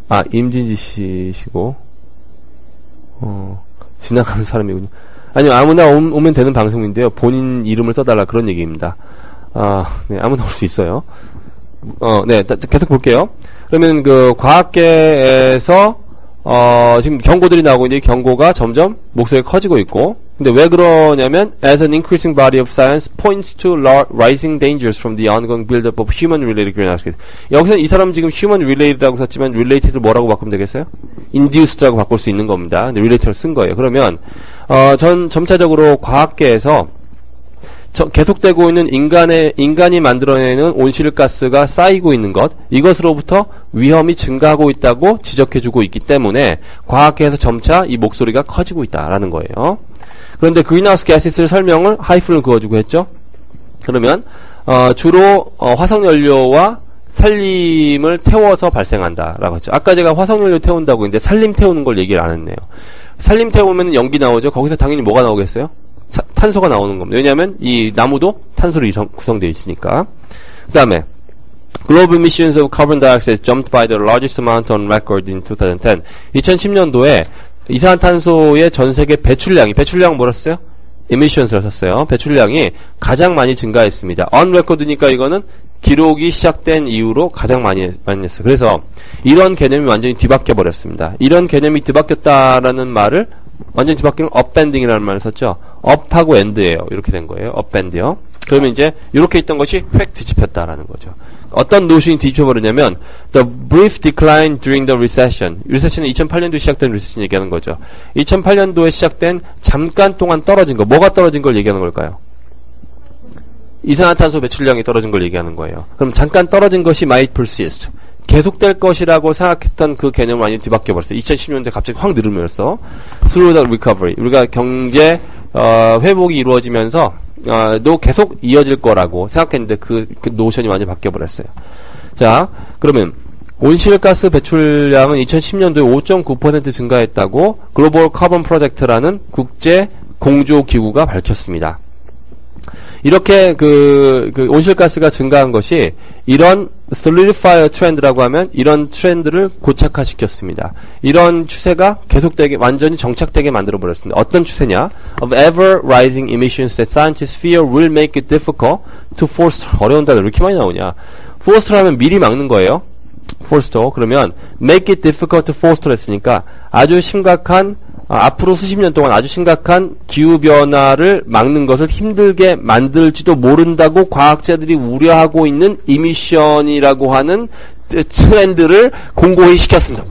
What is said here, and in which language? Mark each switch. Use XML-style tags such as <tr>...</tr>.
<ko>임진지 씨시고 지나가는 사람이군요. 아니요, 아무나 오면 되는 방송인데요. 본인 이름을 써달라 그런 얘기입니다. 네, 아무나 올 수 있어요. 네, 계속 볼게요. 그러면 과학계에서 지금 경고들이 나오고 있는데 경고가 점점 목소리가 커지고 있고, 근데 왜 그러냐면</ko> <en>as an increasing body of science points to rising dangers from the ongoing build-up of human-related greenhouse gases.</en> <ko>여기서 이 사람 지금 human-related라고 썼지만 related를 뭐라고 바꾸면 되겠어요? induced라고 바꿀 수 있는 겁니다. 근데 related를 쓴 거예요. 그러면 점차적으로 과학계에서 계속되고 있는 인간이 만들어내는 온실가스가 쌓이고 있는 것, 이것으로부터 위험이 증가하고 있다고 지적해주고 있기 때문에 과학계에서 점차 이 목소리가 커지고 있다라는 거예요. 그런데 그린하우스 가스를 설명을 하이픈을 그어주고 했죠. 그러면 주로 화석연료와 산림을 태워서 발생한다라고 했죠. 아까 제가 화석연료 태운다고 했는데 산림 태우는 걸 얘기를 안 했네요. 산림 태우면 연기 나오죠. 거기서 당연히 뭐가 나오겠어요? 탄소가 나오는 겁니다. 왜냐하면 이 나무도 탄소로 구성되어 있으니까. 그 다음에</ko> <en>Global emissions of carbon dioxide jumped by the largest amount on record in 2010.</en> <ko>2010년도에 이산화탄소의 전세계 배출량은 뭐라 썼어요? emissions를 썼어요. 배출량이 가장 많이 증가했습니다. on record니까 이거는 기록이 시작된 이후로 가장 많이 했어요. 그래서 이런 개념이 완전히 뒤바뀌어 버렸습니다. 이런 개념이 뒤바뀌었다라는 말을 완전히 뒤바뀌는 upending이라는 말을 썼죠. up하고 end예요. 이렇게 된 거예요. upend요. 그러면 이제 이렇게 있던 것이 획 뒤집혔다라는 거죠. 어떤 노션이 뒤집혀버리냐면</ko> <en>the brief decline during the recession.</en> <ko>리세션은 2008년도에 시작된 리세션 얘기하는 거죠. 2008년도에 시작된 잠깐 동안 떨어진 거. 뭐가 떨어진 걸 얘기하는 걸까요? 이산화탄소 배출량이 떨어진 걸 얘기하는 거예요. 그럼 잠깐 떨어진 것이</ko> <en>might persist.</en> <ko>계속될 것이라고 생각했던 그 개념을 많이 뒤바뀌어버렸어요. 2010년도에 갑자기 확 늘으면서</ko> <en>through the recovery.</en> <ko>우리가 경제 회복이 이루어지면서 도 계속 이어질 거라고 생각했는데 그 노션이 많이 바뀌어버렸어요. 자, 그러면 온실가스 배출량은 2010년도에 5.9% 증가했다고 글로벌 카본 프로젝트라는 국제 공조 기구가 밝혔습니다. 이렇게 그 온실가스가 증가한 것이 이런 solidifier 트렌드라고 하면 이런 트렌드를 고착화시켰습니다. 이런 추세가 계속되게 완전히 정착되게 만들어 버렸습니다. 어떤 추세냐?</ko> <en>Of ever rising emissions that scientists fear will make it difficult to foster.</en> <ko>어려운 단어 왜 이렇게 많이 나오냐? foster 하면 미리 막는 거예요.</ko> <en>foster.</en> <ko>그러면</ko> <en>make it difficult to foster</en> <ko>했으니까 아주 심각한 앞으로 수십 년 동안 아주 심각한 기후변화를 막는 것을 힘들게 만들지도 모른다고 과학자들이 우려하고 있는 이미션이라고 하는 트렌드를 공고히 시켰습니다.</ko>